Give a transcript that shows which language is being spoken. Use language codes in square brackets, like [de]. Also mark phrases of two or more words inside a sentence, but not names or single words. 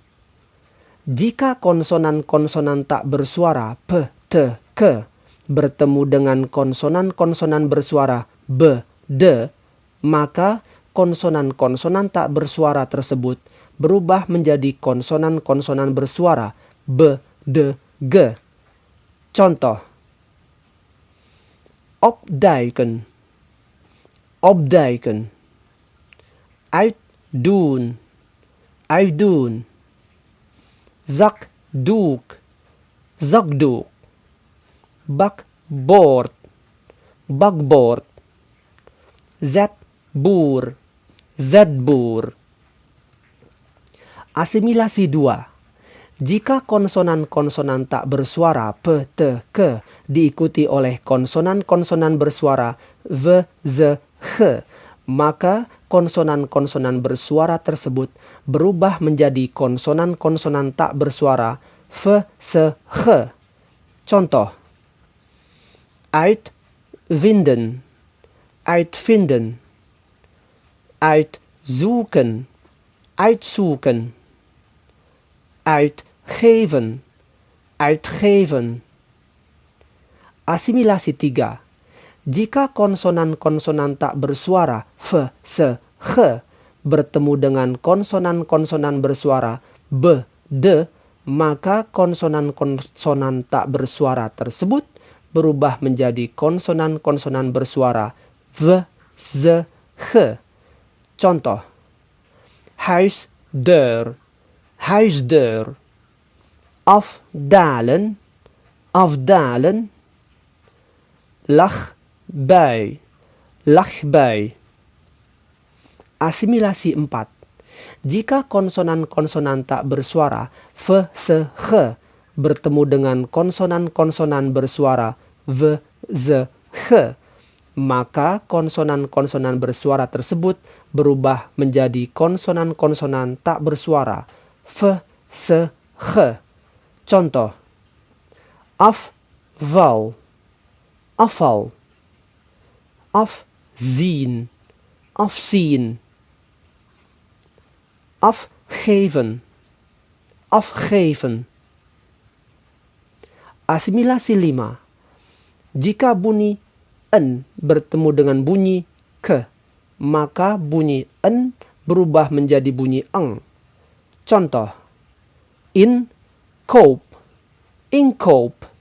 [id] Jika konsonan-konsonan tak bersuara p, t, k bertemu dengan konsonan-konsonan bersuara b, d, maka konsonan-konsonan tak bersuara tersebut berubah menjadi konsonan-konsonan bersuara b, d, g. Contoh. [nl] Opduiken, opduiken. Uitdoen, uitdoen. Zakdoek, zakdoek. Bakboord, bakboord. Zetboer, zetboer. [id] Asimilasi 2. Jika konsonan-konsonan tak bersuara p, t, k diikuti oleh konsonan-konsonan bersuara v, z, h, maka konsonan-konsonan bersuara tersebut berubah menjadi konsonan-konsonan tak bersuara v, s, h. Contoh. [nl] Uitvinden, uitvinden. Uitzoeken, uitzoeken. Uitgeven, uitgeven. [id] Asimilasi 3. Jika konsonan-konsonan tak bersuara f, s, h bertemu dengan konsonan-konsonan bersuara b, d, maka konsonan-konsonan tak bersuara tersebut berubah menjadi konsonan-konsonan bersuara v, z, h. Contoh. [nl] Huisdeur, huisdeur. Afdalen, afdalen. Lachbui, lachbui. [id] Asimilasi 4. Jika konsonan-konsonan tak bersuara v, s, h bertemu dengan konsonan-konsonan bersuara v, z, h, maka konsonan-konsonan bersuara tersebut berubah menjadi konsonan-konsonan tak bersuara v, s, h. Contoh. [nl] Afval, afval. Afzien, afzien. Afgeven, afgeven. [id] Asimilasi 5. Jika bunyi n bertemu dengan bunyi k, maka bunyi n berubah menjadi bunyi eng. [nl] Contoh. Inkoop, inkoop.